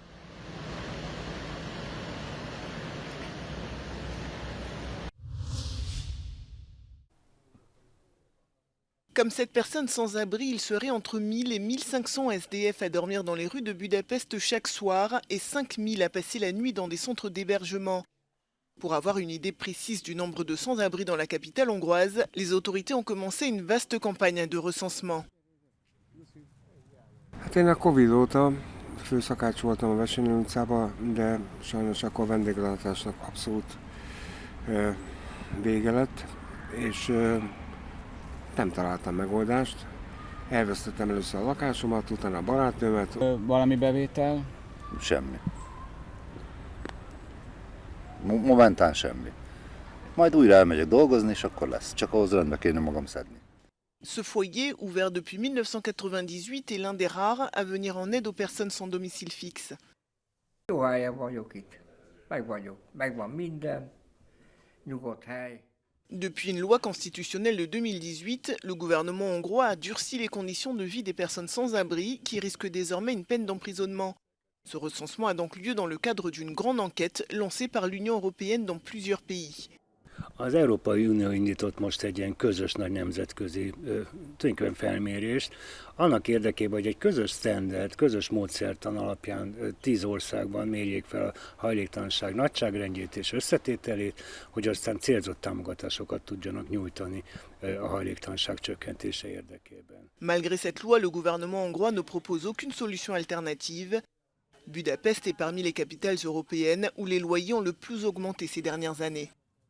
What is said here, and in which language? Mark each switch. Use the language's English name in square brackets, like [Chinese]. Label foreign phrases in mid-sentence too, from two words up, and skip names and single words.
[French] Comme cette personne sans abri, il serait entre 1000 et 1500 SDF à dormir dans les rues de Budapest chaque soir et 5000 à passer la nuit dans des centres d'hébergement. Pour avoir une idée précise du nombre de sans-abri dans la capitale hongroise, les autorités ont commencé une vaste campagne de recensement. [Hungarian] Én a Covid óta főszakács voltam a Veselő utcában, de sajnos akkor vendéglátásnak abszolút vége lett, és nem találtam megoldást. Elvesztettem először a lakásomat, utána a barátnőmet. Valami bevétel? Semmi. Momentán semmi. Majd újra elmegyek dolgozni, és akkor lesz. Csak ahhoz rendbe kéne magam szedni. [French] Ce foyer, ouvert depuis 1998, est l'un des rares à venir en aide aux personnes sans domicile fixe. [Hungarian] Jó helyen vagyok itt. Megvan minden. Nyugodt hely. [French] Depuis une loi constitutionnelle de 2018, le gouvernement hongrois a durci les conditions de vie des personnes sans abri qui risquent désormais une peine d'emprisonnement. Ce recensement a donc lieu dans le cadre d'une grande enquête lancée par l'Union européenne dans plusieurs pays. [Hungarian] Az Európai Unió indított most egy ilyen közös nagy nemzetközi tulajdonképpen felmérést, annak érdekében, hogy egy közös standard, közös módszertan alapján 10 országban mérjék fel a hajléktalanság nagyságrendjét és összetételét, hogy aztán célzott támogatásokat tudjanak nyújtani a hajléktalanság csökkentése érdekében. [French] Malgré cette loi, le gouvernement hongrois ne propose aucune solution alternative. Budapest est parmi les capitales européennes où les loyers ont le plus augmenté ces dernières années.